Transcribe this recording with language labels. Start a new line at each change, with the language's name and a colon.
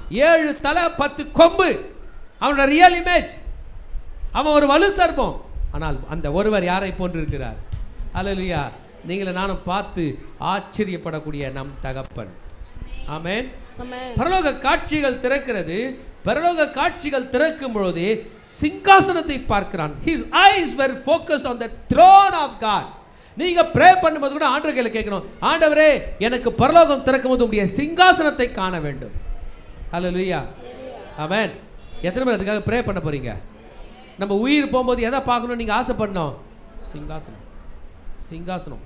Tamil: 7 தலை 10 கொம்பு. அவனோட ரியல் இமேஜ். அவன் ஒரு வலு சர்ப்பம். ஆனால் அந்த ஒருவர் யாரை போன்றிருக்கிறார்? ஹல்லேலூயா. நீங்கள நானும் பார்த்து ஆச்சரியப்படக்கூடிய நம் தகப்பன். ஆமென். பரலோக காட்சிகள் திறக்கிறது. பரலோக காட்சிகள் திறக்கும் பொழுது சிங்காசனத்தை பார்க்கிறான்.
English: His eyes were focused on the throne of God.
Tamil: நீங்க ப்ரே பண்ணும்போது கூட ஆண்டவர் கையில கேட்கணும், ஆண்டவரே எனக்கு பரலோகம் திறக்கும் போது உங்களுடைய சிங்காசனத்தை காண வேண்டும். ஹல்லேலூயா. ஆமென். எத்தனை பேர் அதுக்காக ப்ரே பண்ண போறீங்க? நம்ம உயிர் போகும்போது எதை பார்க்கணும் நீங்க ஆசைப்படணும்? சிங்காசனம். சிங்காசனம்.